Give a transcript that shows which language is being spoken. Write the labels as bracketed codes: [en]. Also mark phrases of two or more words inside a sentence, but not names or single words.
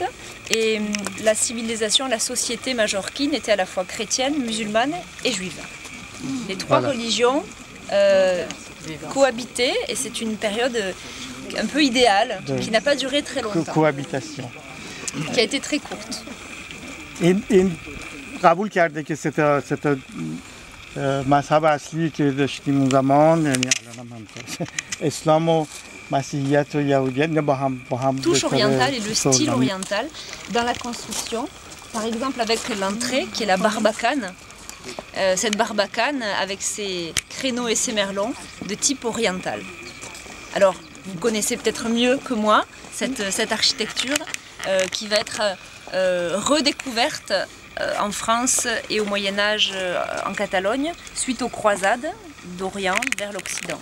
[fr] Et la civilisation, la société majorquine était à la fois chrétienne, musulmane et juive. Les trois religions cohabitaient et c'est une période un peu idéale qui n'a pas duré très longtemps. Cohabitation. Qui a été très courte. [fa] این قبول کرده که سه مذهب اصلی که داشتیم اون زمان، یعنی الان هم اسلام و مسیحیت و یهودیت با هم [fr] touche orientale et le style oriental dans la construction, par exemple avec l'entrée qui est la barbacane. Cette barbacane avec ses créneaux et ses merlons de type oriental. Alors, vous connaissez peut-être mieux que moi cette architecture qui va être redécouverte en France et au Moyen-Âge en Catalogne suite aux croisades d'Orient vers l'Occident.